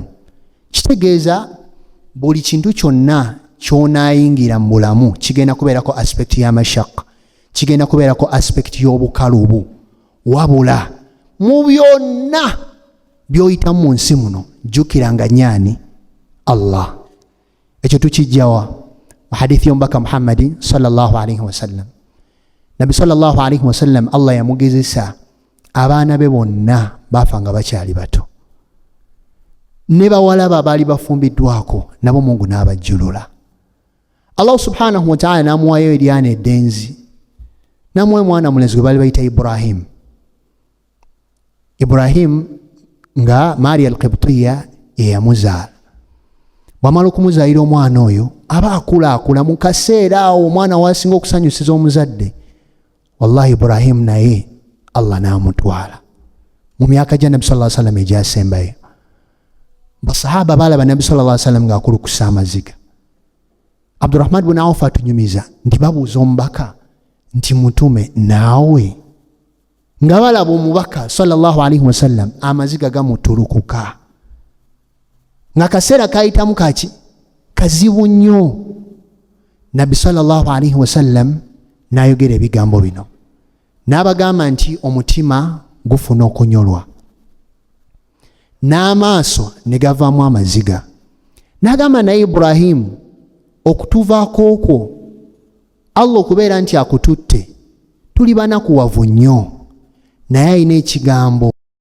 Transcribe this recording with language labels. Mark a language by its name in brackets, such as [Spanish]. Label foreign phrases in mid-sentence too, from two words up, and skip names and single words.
[Ganda] Kitegeeza buli kintu kyonna ky'onaayingira mu bulamu kigenda kubeerako aspect y'amashaka, kigenda kubeerako aspect y'obukalubu. Wabula mu byonna by'oyitamu mu nsi muno, jjukiranga nnyani? Allah. Ekyo tukijjawa mu hadithi y'omubaka Muhammadi [Arabic] صلى الله عليه وسلم. [Ganda] Nabi [Arabic] صلى الله عليه وسلم [Ganda] Allah yamugezesa abaana be bonna baafa nga bakyali bato, ne bawala baali bafumbiddwako nabo Mungu n'abajjulula. Allah [Arabic] سبحانه وتعالى [Ganda] n'amuwayo eryana eddenzi, n'amuwa mwana mulenzi gwe baali bayita Ibrahim nga Maria al-Qibtiyya eyamuzaala. Bw'amala okumuzaalira omwana oyo aba akula mu kaseera awo omwana wasinga okusanyusiza omuzadde. Wallahi Ibrahim naye Allah n'amutwala mu myaka gya Nabi [Arabic] صلى الله عليه وسلم [Ganda] egyasembayo. Basahaba balaba Nabi [Arabic] صلى الله عليه وسلم [Ganda] ng'akulukusa amaziga. Abdurrahman bin Auf atunyumiza nti babuuza omubaka nti mutume naawe, nga balaba omubaka [Arabic] صلى الله عليه وسلم [Ganda] amaziga gamutulukuka, nga kaseera kayitamu kaki kazibu nnyo. Nabi [Arabic] صلى الله عليه وسلم [Ganda] n'ayogera ebigambo bino, n'abagamba nti omutima gufuna okunyolwa. n'amaaso ne gavaamu amaziga. N'agamba naye Ibrahimu, okutuvaako okwo Allah okubeera nti akututte tuli banakuwavu nnyo, naye alina ekigambo